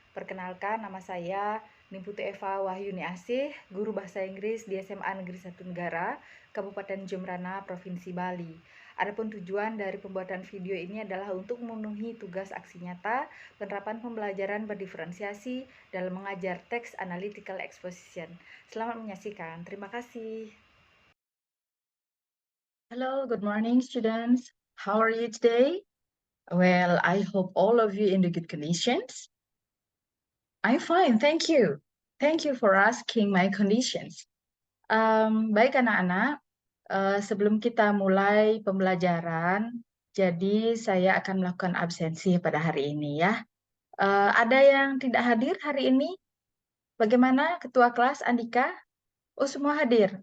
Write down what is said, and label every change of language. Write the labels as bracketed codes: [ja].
[id] Perkenalkan, nama saya Nimputu Eva Wahyuni Asih, guru bahasa Inggris di SMA Negeri 1 Negara, Kabupaten Jembrana, Provinsi Bali. Adapun tujuan dari pembuatan video ini adalah untuk memenuhi tugas aksi nyata penerapan pembelajaran berdiferensiasi dalam mengajar teks analytical exposition. Selamat menyaksikan. Terima kasih. [en] Hello, good morning, students. How are you today? Well, I hope all of you in the good conditions. I'm fine, thank you. Thank you for asking my conditions. [id] Baik anak-anak, sebelum kita mulai pembelajaran, jadi saya akan melakukan absensi pada hari ini ya. Ada yang tidak hadir hari ini? Bagaimana Ketua Kelas Andika? Oh, semua hadir.